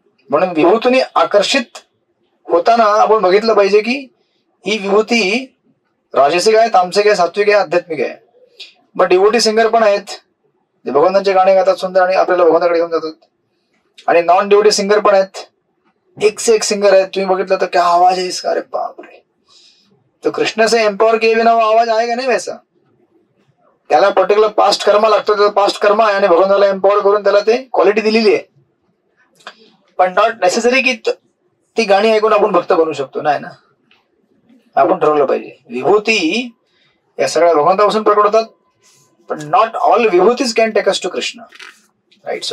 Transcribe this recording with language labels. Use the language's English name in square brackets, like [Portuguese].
[Marathi] म्हणून विभूतीने आकर्षित होताना आपण बघितलं पाहिजे की ही विभूती राजसिक आहे, तामसिक आहे, सात्विक आहे, आध्यात्मिक आहे. बट डिवोटी सिंगर पण आहेत जे भगवंतांचे गाणे गातात सुंदर आणि आपल्याला भगवंताकडे घेऊन जातात. आणि नॉन डिवोटी सिंगर पण आहेत, [Hindi] एक से एक [Marathi] सिंगर आहेत. तुम्ही बघितलं तर क्या आवाज आहे इसका, अरे बाप रे. [Hindi] तो कृष्ण से एम्पावर किए बिना वो आवाज आएगा नहीं वैसा. [Marathi] त्याला पर्टिक्युलर पास्ट कर्म लागतो, त्याचा पास्ट कर्म आहे आणि भगवंताला एम्पावर करून त्याला ते क्वालिटी दिलेली आहे. पण नॉट नेसेसरी की ती गाणी ऐकून आपण भक्त बनू शकतो, नाही ना. आपण ठरवलं पाहिजे. विभूती या सगळ्या भगवंतापासून प्रकट होतात, पण [English] not all विभूतीज can take us to Krishna, [Marathi] right.